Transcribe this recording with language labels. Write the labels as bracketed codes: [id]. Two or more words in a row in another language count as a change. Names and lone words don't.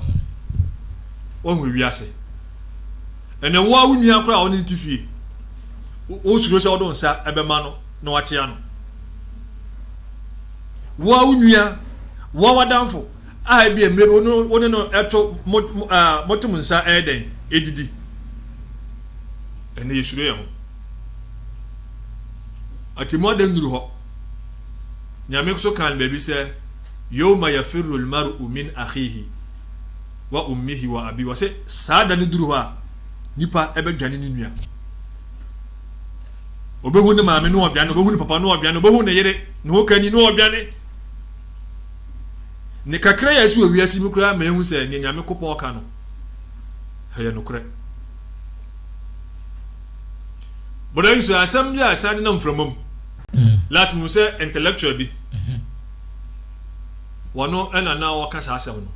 [ak] wɔn wiase ɛnɛ wo a wo nua koraa a ɔne nti fie wo suro sɛ ɔdo nsa ɛbɛma no na wakyia no wo a wo nua wo wadamfo a bi emre woni no eto motum nsa ɛden edidi ene yesuro ye ho atimo de nuru ho nyame so kan be bi sɛ [ar] يوم يفر المرء من أخيه و أمه و أبي [ak] wa sɛ saada ne duru ho a nipa ɛbɛdwane ne nua obehu ne maame no obiane obehu ne papa no obiane obehu ne yere ne ho kani no obiane ne kakra ya si owiase mu kura ma ehu sɛ ne nyame kopɔ ɔka no hɛyɛ no kure bodan nso asɛm bi a asade na mframam last mu sɛ intellectual bi wɔno ɛna na wɔka saa asɛm no